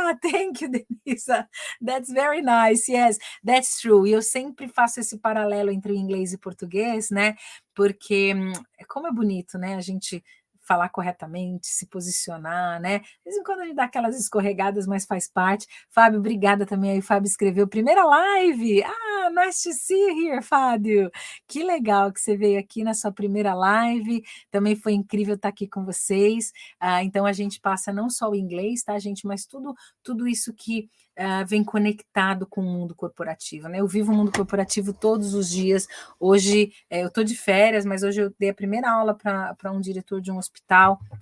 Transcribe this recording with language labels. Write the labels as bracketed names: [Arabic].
[English] Thank you, Denisa. That's very nice. Yes, that's true. [Portuguese] E eu sempre faço esse paralelo entre inglês e português, né? Porque como é bonito, né? A gente falar corretamente, se posicionar, né? De vez em quando a gente dá aquelas escorregadas, mas faz parte. Fábio, obrigada também. Aí o Fábio escreveu primeira live. [English] Nice to see you here, Fábio. [Portuguese] Que legal que você veio aqui na sua primeira live. Também foi incrível estar aqui com vocês. Então a gente passa não só o inglês, tá, gente? Mas tudo isso que vem conectado com o mundo corporativo, né? Eu vivo o mundo corporativo todos os dias. Hoje eu estou de férias, mas hoje eu dei a primeira aula para um diretor de um hospital.